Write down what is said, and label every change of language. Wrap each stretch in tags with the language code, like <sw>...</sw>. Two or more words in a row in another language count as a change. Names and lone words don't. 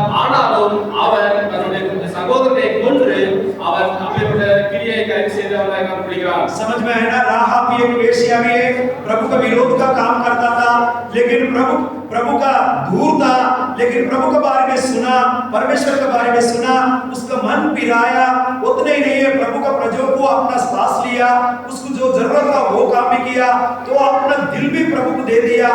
<ta>ஆனாலும் அவன் தன்னுடைய சகோதரனை கொன்று அவன் அப்பேற்பட்ட கிரியை கை செய்தவனாய் காணப்படுகிறான்.</ta> <hi>समझ में है ना, राहाब भी एक वेश्या भी है, प्रभु का विरोध का काम करता था, लेकिन प्रभु का दूर था, लेकिन प्रभु के बारे में सुना, परमेश्वर के बारे में सुना, उसका मन पिराया। उतने ही नहीं है, प्रभु का प्रजों को अपना पास लिया, उसको जो जरूरत था वो काम भी किया, तो अपना दिल भी प्रभु को दे दिया।</hi>